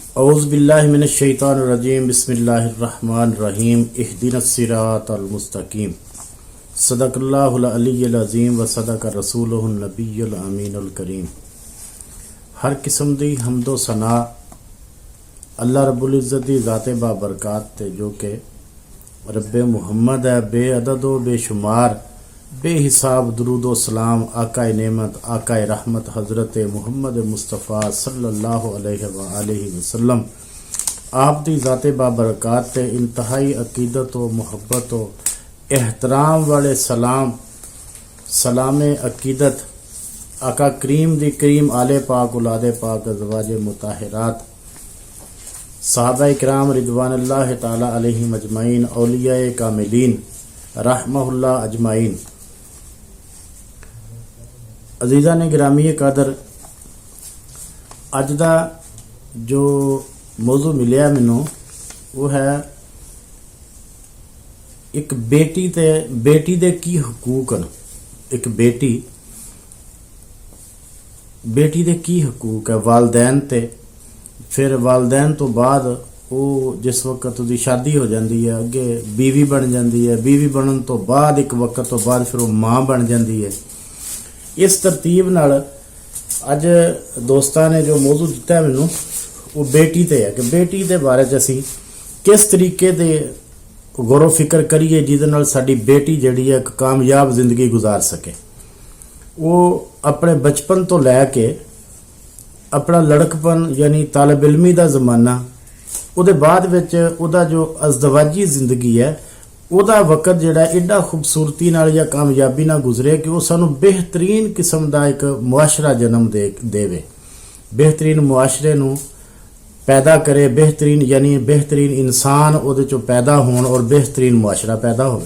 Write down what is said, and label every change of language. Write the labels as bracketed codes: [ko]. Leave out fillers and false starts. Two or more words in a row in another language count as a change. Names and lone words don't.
[ar] أعوذ بالله من الشيطان الرجيم بسم الله الرحمن الرحيم اهدنا الصراط المستقيم صدق الله العلي العظيم وصدق رسوله النبي الأمين الكريم. [pa] ہر قسم دی حمد و ثنا اللہ [ar] رب العزة [pa] دی ذات بابرکات تے جو کہ رب محمد ہے، بے عدد و بے شمار بے حساب درود و سلام آقائے نعمت آقائے رحمت حضرت محمد مصطفیٰ [ar] صلى الله عليه وسلم [pa] آپ دی ذات بابرکات تے انتہائی عقیدت و محبت و احترام والے سلام عقیدت آقا کریم دی کریم آل پاک اولاد پاک ازواج مطہرات صحابہ کرام [ar] رضوان الله تعالى عليهم أجمعين [pa] اولیائے کاملین [ar] رحمهم الله أجمعين. [pa] عزیزان گرامی قدر اج دا جو موضوع ملیا مینوں اوہ ہے اک بیٹی دے کی حقوق نے. اک بیٹی دے کی حقوق ہے والدین تے، فیر والدین توں بعد اوہ جس ویلے [ur] اس کی شادی ہو جاتی ہے [pa] اگے [ur] بیوی بن جاتی ہے, [pa] بیوی بنن توں بعد اک ویلے توں بعد [ur] پھر وہ ماں بن جاتی ہے. [pa] اس ترتیب نال اج دوستاں نے جو موضوع دتا ہے مینوں اوہ بیٹی تے ہے کہ بیٹی دے بارے چ اسیں کس طریقے دے غور فکر کریے جیہدے نال ساڈی بیٹی جیہڑی ہے اک کامیاب زندگی گزار سکے. اوہ اپنے بچپن توں لے کے اپنا لڑکپن یعنی طالب علمی دا زمانہ اوہدے بعد وچ اوہدا جو ازدواجی زندگی ہے اوہدا ویلا جیہڑا ایڈا خوبصورتی نال یا کامیابی نال گزرے کہ اوہ سانوں بہترین قسم دا اک معاشرہ جنم دیوے، بہترین معاشرے نوں پیدا کرے، بہترین یعنی بہترین انسان اوہدے چوں پیدا ہون اور بہترین معاشرہ پیدا ہووے.